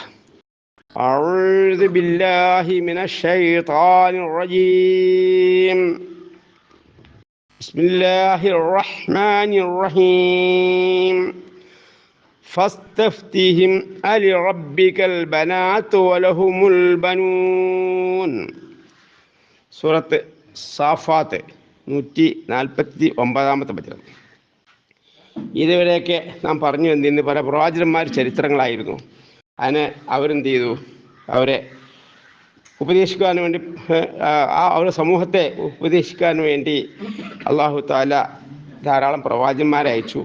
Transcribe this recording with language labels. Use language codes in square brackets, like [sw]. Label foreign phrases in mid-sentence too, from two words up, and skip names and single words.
[ar] أعوذ بالله من الشيطان الرجيم. بسم الله الرحمن الرحيم. فاستفتهم ألربك البنات ولهم البنون. [ml] സൂറത്ത് സാഫാത്ത് 149 വചനം. ഇതുവരെയൊക്കെ നാം പറഞ്ഞു വന്നിരുന്ന പല പ്രവാചകന്മാർ ചരിത്രങ്ങളായിരുന്നു. അതിന് അവരെന്ത് ചെയ്തു? അവരെ ഉപദേശിക്കാൻ വേണ്ടി, അവരുടെ സമൂഹത്തെ ഉപദേശിക്കാൻ വേണ്ടി അള്ളാഹു തആല ധാരാളം പ്രവാചകന്മാരെ അയച്ചു.